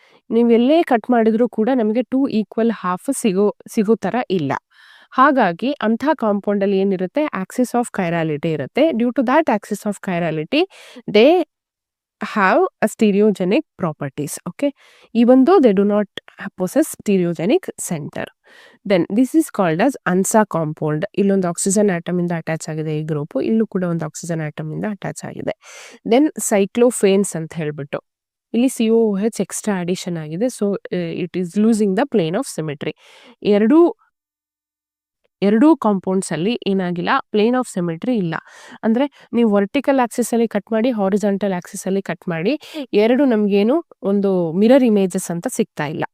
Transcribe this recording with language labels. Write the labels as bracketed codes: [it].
[kn] ನೀವೆಲ್ಲೇ cut ಮಾಡಿದ್ರೂ ಕೂಡ ನಮಗೆ 2 ಈಕ್ವಲ್ ಹಾಫ್ ಸಿಗೋ ಥರ ಇಲ್ಲ. ಹಾಗಾಗಿ ಅಂಥ ಕಾಂಪೌಂಡಲ್ಲಿ ಏನಿರುತ್ತೆ ಆಕ್ಸಿಸ್ ಆಫ್ ಕೈರಾಲಿಟಿ ಇರುತ್ತೆ. [en] Due to that axis of chirality they have a stereogenic properties. Okay, even though they do not possess stereogenic center. Then this is called as ANSA compound. [kn] ಇಲ್ಲೊಂದು ಆಕ್ಸಿಜನ್ ಆಟಮ್ ಇಂದ attach ಆಗಿದೆ ಈ group, ಇಲ್ಲೂ ಕೂಡ ಒಂದು oxygen atom ಇಂದ attach ಆಗಿದೆ. Then ಸೈಕ್ಲೋಫೇನ್ಸ್ ಅಂತ ಹೇಳ್ಬಿಟ್ಟು ಇಲ್ಲಿ COOH ಎಕ್ಸ್ಟ್ರಾ ಅಡಿಷನ್ ಆಗಿದೆ. [en] So it is losing the plane of symmetry. [kn] ಎರಡೂ ಕಾಂಪೌಂಡ್ಸ್ ಅಲ್ಲಿ ಏನಾಗಿಲ್ಲ, ಪ್ಲೇನ್ ಆಫ್ ಸಿಮೆಟ್ರಿ ಇಲ್ಲ. ಅಂದ್ರೆ ನೀವು ವರ್ಟಿಕಲ್ ಆಕ್ಸಿಸ್ ಅಲ್ಲಿ ಕಟ್ ಮಾಡಿ, ಹಾರಿಜಾಂಟಲ್ ಆಕ್ಸಿಸ್ ಅಲ್ಲಿ ಕಟ್ ಮಾಡಿ, ಎರಡು ನಮ್ಗೇನು ಒಂದು ಮಿರರ್ ಇಮೇಜಸ್ ಅಂತ ಸಿಗ್ತಾ ಇಲ್ಲ.